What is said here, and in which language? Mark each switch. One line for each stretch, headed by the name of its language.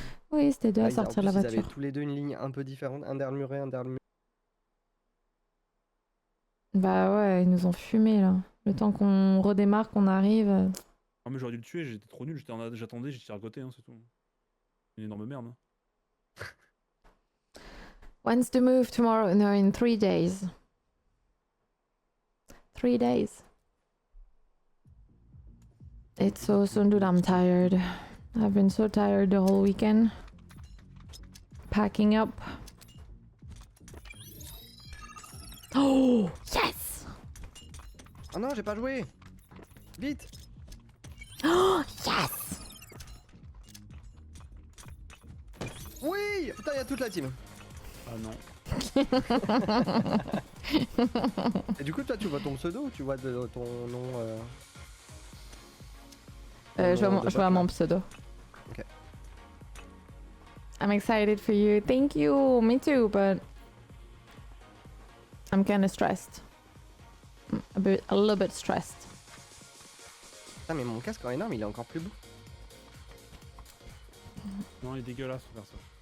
French: Oui, c'était deux à sortir de la Ils avaient voiture. tous les deux une ligne un peu différente, un derrière le muret, un derrière le muret. Bah ouais, ils nous ont fumé là. Le temps qu'on redémarre, qu'on arrive. Ah, mais j'aurais dû le tuer, j'étais trop nul, j'attendais, j'ai tiré à côté, hein, c'est tout. Une énorme merde. Hein.
English: When's the move tomorrow? No, in 3 days. 3 days. It's so soon, dude. I'm tired. I've been so tired the whole weekend. Packing up. Oh, yes!
French: Oh non, j'ai pas joué. Vite.
English: Oh, yes!
French: Oui. Putain, il y a toute la team. Ah non. Et du coup, toi, tu vois ton pseudo ou tu vois ton nom Je vois mon pseudo. Ok.
English: I'm excited for you. Thank you. Me too, but I'm kind of stressed. A little bit stressed.
French: Putain, mais mon casque en énorme, il est encore plus beau. Non, il est dégueulasse, faire ça.